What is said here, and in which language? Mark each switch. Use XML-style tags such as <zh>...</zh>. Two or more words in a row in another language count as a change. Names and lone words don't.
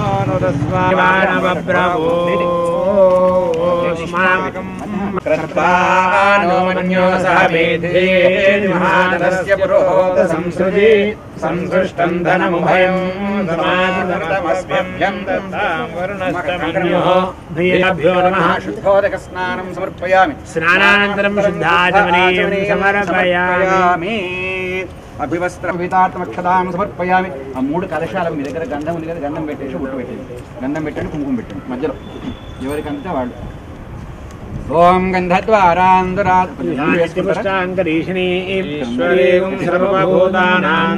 <sa>अनुदस्वानवब्रवोऽस्माकम् कृत्वानो मन्यो सह मेधे महानस्य पुरोहोत संसृजि संसृष्टं धनमुभयं समागतमस्म्यभ्यं दत्तां वरुणस्तमन्योः भ्यो नमः शुद्धोदकस्नानं समर्पयामि स्नानानन्तरं शुद्धाचमनीयं समर्पयामि अभिवस्त्रवितार्थमक्षदां समर्पयामि</sa> <te>ఆ మూడు కలశాలం మీ దగ్గర గంధం ఉంది కదా గంధం పెట్టేసి బొట్టు పెట్టండి గంధం పెట్టండి కుంకుమ పెట్టండి మధ్యలో ఎవరికంటే వాళ్ళు ఓం</te> <sa>गन्धद्वारान्धरापुष्टाङ्गरीषिणीश्वरीं सर्वभूतानां</sa>